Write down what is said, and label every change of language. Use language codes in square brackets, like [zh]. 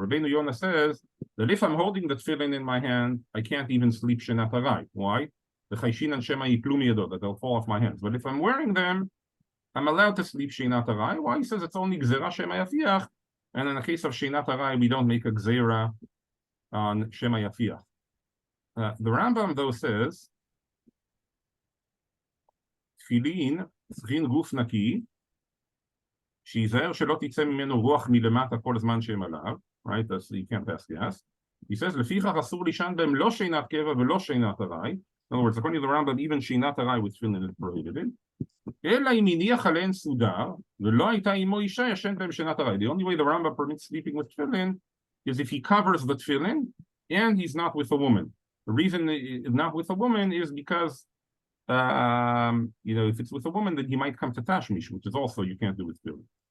[en] Rabbeinu Yonah says that if I'm holding the tefillin in my hand, I can't even sleep shenat aray. Why? The chayshin and shema yiplu miyado, that they'll fall off my hands. But if I'm wearing them, I'm allowed to sleep shenat aray. Why? He says it's only gzera shema yafiach, and in the case of shenat aray, we don't make a gzera on shema yafiach. The Rambam though says [he] תפילין צריכים גוף נקי, שיזהר שלא תצא ממנו רוח מלמטה כל הזמן שהם עליו, [en] right? So you can't pass gas. He says, [he] לפיכך אסור לישן בהם לא שינת קבע ולא שינת ארעי. [en] In other words, according to the Rambam, even שינת ארעי with tefillin is prohibited. [he] אלא אם הניח עליהן סודר, ולא הייתה עמו אישה ישן בהם שינת ארעי. [en] The only way the Rambam permits sleeping with tefillin is if he covers the tefillin and he's not with a woman. The reason he's not with a woman is because if it's with a woman, then he might come to tashmish, which is also you can't do with tefillin.